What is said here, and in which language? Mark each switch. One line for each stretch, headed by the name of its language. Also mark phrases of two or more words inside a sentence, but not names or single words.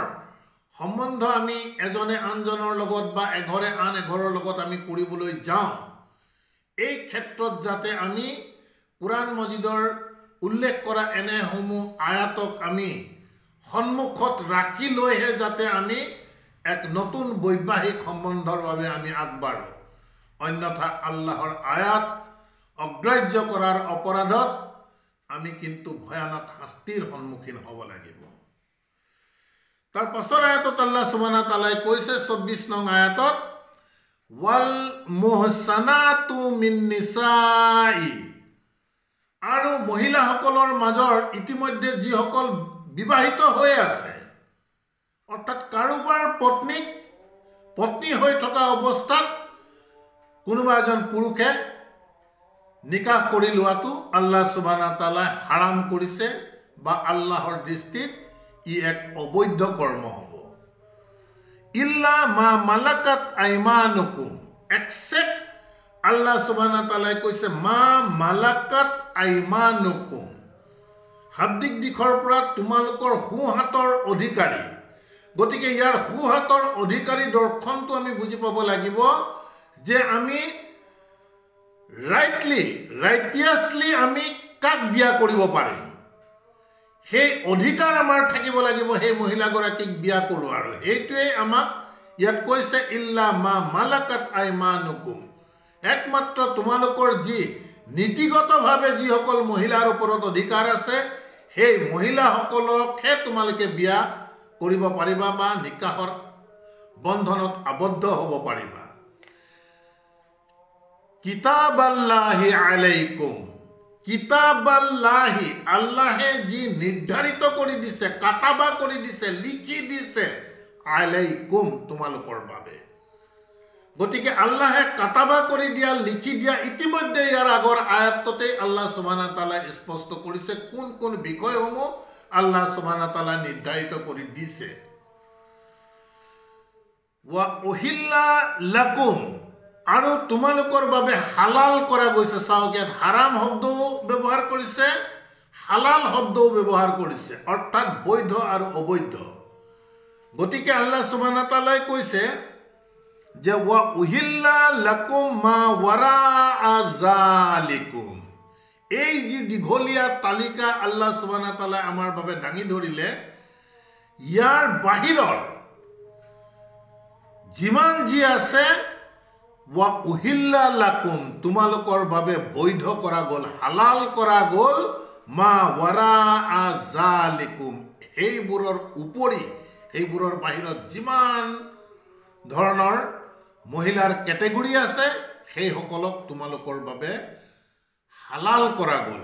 Assamese: সম্বন্ধ আমি এজনে আনজনৰ লগত বা এঘৰে আন এঘৰৰ লগত আমি কৰিবলৈ যাওঁ এই ক্ষেত্ৰত যাতে আমি কুৰাণ মজিদৰ উল্লেখ কৰা এনেসমূহ আয়াতক আমি সন্মুখত ৰাখি লৈহে যাতে আমি এক নতুন বৈবাহিক সম্বন্ধৰ বাবে আমি আগবাঢ়ো অন্যথা আল্লাহৰ আয়াত অগ্ৰাহ্য কৰাৰ অপৰাধত আমি কিন্তু ভয়ানক শাস্তিৰ সন্মুখীন হ'ব লাগিব তাৰ পাছৰ আয়াতত আল্লাহ
Arabic: سبحانه وتعالى
Assamese: কৈছে 24 নং আয়াতত
Arabic: والمحصنات من النساء
Assamese: আৰু মহিলাসকলৰ মাজৰ ইতিমধ্যে যিসকল বিবাহিত হৈ আছে অৰ্থাৎ কাৰোবাৰ পত্নী হৈ থকা অৱস্থাত কোনোবা এজন পুৰুষে নিকাহ কৰি লোৱাটো
Arabic: الله سبحانه وتعالى
Assamese: হাৰাম কৰিছে বা আল্লাহৰ দৃষ্টিত ই এক অবৈধ কৰ্ম হ'ব
Arabic: إلا ما ملكت أيمانكم
Assamese: এক্সেপ্ট
Arabic: الله سبحانه وتعالى
Assamese: কৈছে
Arabic: ما ملكت
Assamese: আইমানুকুম শাব্দিক দিশৰ পৰা তোমালোকৰ সোঁহাতৰ অধিকাৰী গতিকে ইয়াৰ সোঁহাতৰ অধিকাৰী দৰ্শনটো আমি বুজি পাব লাগিব যে আমি ৰাইটিয়াছলি আমি কাক বিয়া কৰিব পাৰিম, সেই অধিকাৰ আমাৰ থাকিব লাগিব সেই মহিলাগৰাকীক বিয়া কৰোৱাৰ। সেইটোৱেই আমাক ইয়াত কৈছে
Arabic: إلا ما ملكت أيمانكم,
Assamese: একমাত্ৰ তোমালোকৰ যি নীতিগতভাৱে যিসকল মহিলাৰ ওপৰত অধিকাৰ আছে সেই মহিলাসকলকহে তোমালোকে বিয়া কৰিব পাৰিবা বা নিকাহৰ বন্ধনত আবদ্ধ হ'ব পাৰিবা।
Arabic: كتاب الله عليكم,
Assamese: কিতাবাল্লাহি, আল্লাহে যি নিৰ্ধাৰিত কৰি দিছে, কাটাবা কৰি দিছে, লিখি দিছে, আলাইকুম তোমালোকৰ বাবে। গতিকে আল্লাহে কাটাবা কৰি দিয়া, লিখি দিয়া, ইতিমধ্যে ইয়াৰ আগৰ আয়াততেই
Arabic: الله سبحانه تعالى
Assamese: স্পষ্ট কৰিছে কোন কোন বিষয়সমূহ
Arabic: الله سبحانه تعالى
Assamese: নিৰ্ধাৰিত কৰি দিছে।
Arabic: وأحل لكم,
Assamese: আৰু তোমালোকৰ বাবে হালাল কৰা গৈছে। চাওক, ইয়াত হাৰাম শব্দও ব্যৱহাৰ কৰিছে, হালাল শব্দও ব্যৱহাৰ কৰিছে, অৰ্থাৎ বৈধ আৰু অবৈধ। গতিকে
Arabic: الله سبحانه تعالى
Assamese: কৈছে যে
Arabic: وأحل لكم ما وراء ذلكم,
Assamese: এই যি দীঘলীয়া তালিকা
Arabic: الله سبحانه تعالى
Assamese: আমাৰ বাবে দাঙি ধৰিলে, ইয়াৰ বাহিৰৰ যিমান যি আছে
Arabic: وأحل لكم
Assamese: তোমালোকৰ বাবে বৈধ কৰা গ'ল, হালাল কৰা গ'ল,
Arabic: ما وراء ذلكم
Assamese: সেইবোৰৰ উপৰি, সেইবোৰৰ বাহিৰত যিমান ধৰণৰ মহিলাৰ কেটেগৰী আছে সেইসকলক তোমালোকৰ বাবে হালাল কৰা গ'ল।